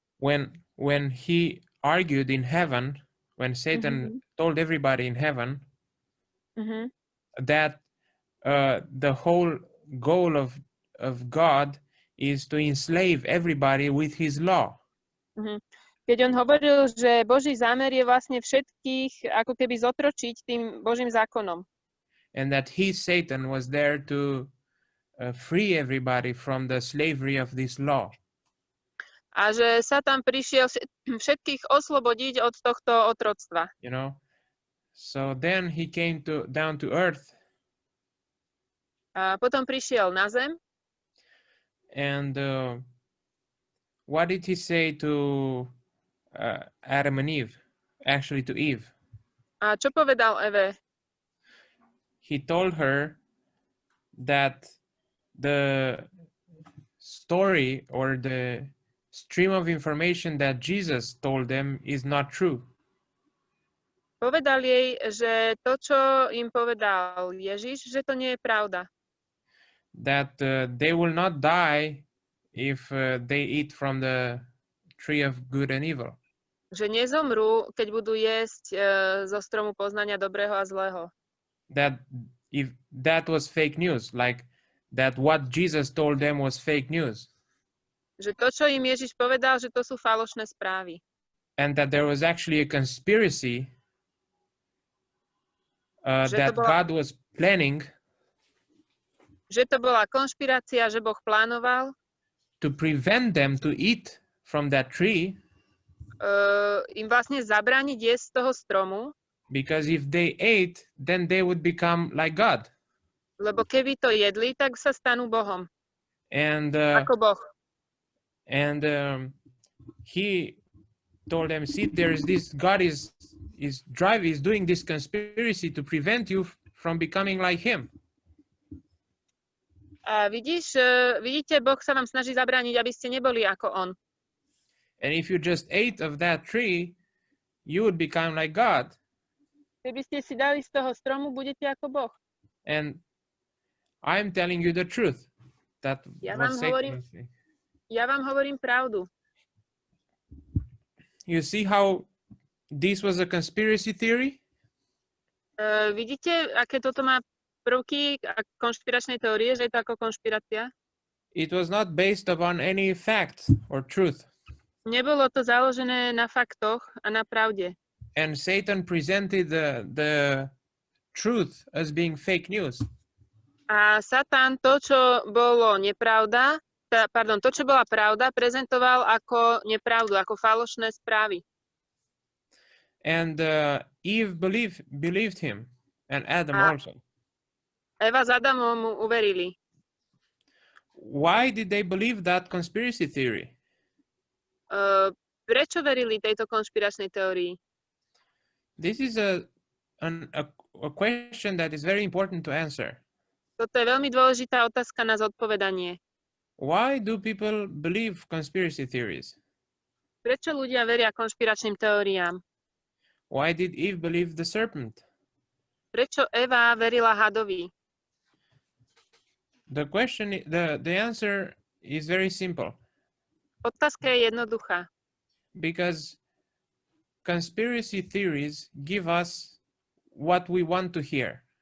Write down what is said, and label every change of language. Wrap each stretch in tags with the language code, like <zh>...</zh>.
<en>When he argued in heaven, when Satan told everybody in heaven that the whole goal of God is to enslave everybody with his law.</en> <sk>Keď on hovoril, že Boží zámer je vlastne všetkých ako keby zotročiť tým Božím zákonom.</sk> <en>And that he, Satan, was there to free everybody from the slavery of this law.</en> <sk>A že Satan prišiel všetkých oslobodiť od tohto otroctva.</sk> <en>You know, so then he came down to earth.</en> <sk>A potom prišiel na zem.</sk> <en>And what did he say to Adam and Eve? Actually, to Eve.</en> <sk>A čo povedal Eve?</sk> <en>He told her that the story or the stream of information that Jesus told them is not true.</en> <sk>Povedal jej, že to, čo im povedal Ježiš, že to nie je pravda.</sk> <en>That they will not die if they eat from the tree of good and evil.</en> <sk>Že nezomrú, keď budú jesť zo stromu poznania dobrého a zlého.</sk> <en>That if that was fake news, like that what Jesus told them was fake news.</en> <sk>Že to, čo im Ježiš povedal, že to sú falošné správy.</sk> <en>And that there was actually a conspiracy that God was planning.</en> <sk>Že to bola konšpirácia, že Boh plánoval</sk> <en>to prevent them to eat from that tree.</en> <sk>Im vlastne zabrániť jesť z toho stromu.</sk> <en>Because if they ate, then they would become like God.</en> <sk>Lebo keby to jedli, tak sa stanú Bohom.</sk> <en>And</en> <sk>ako Boh.</sk> <en>And he told them, see, there is this, God is doing this conspiracy to prevent you from becoming like him.</en> <sk>A vidíte, Boh sa vám snaží zabrániť, aby ste neboli ako on.</sk> <en>And if you just ate of that tree, you would become like God.</en> <sk>Keby ste si dali z toho stromu, budete ako Boh.</sk> <en>And I'm telling you the truth. That</en> <sk>Ja vám hovorím pravdu.</sk> <en>You see how this was a conspiracy theory?</en> <sk>Vidíte, aké toto má prvky konšpiračnej teórie, že je to ako konšpirácia?</sk> <en>It was not based upon any fact or truth.</en> <sk>Nebolo to založené na faktoch a na pravde.</sk> <en>And Satan presented the truth as being fake news.</en> <sk>A Satan to, čo bolo nepravda, to, čo bola pravda, prezentoval ako nepravdu, ako falošné správy.</sk> <en>And Eve believed him, and Adam also.</en> <sk>Eva s Adamom mu uverili.</sk> <en>Why did they believe that conspiracy theory?</en> <sk>Prečo verili tejto konšpiračnej teórii?</sk> <en>This is a question that is very important to answer.</en> <sk>Toto je veľmi dôležitá otázka na zodpovedanie.</sk> <en>Why do people believe conspiracy theories?</en> <sk>Prečo ľudia veria konšpiračným teóriám?</sk> <en>Why did Eve believe the serpent?</en> <sk>Prečo Eva verila hadovi?</sk> <en>The answer is very simple.</en> <sk>Otázka je jednoduchá.</sk> <en>Because conspiracy theories give us what we want to hear.</en>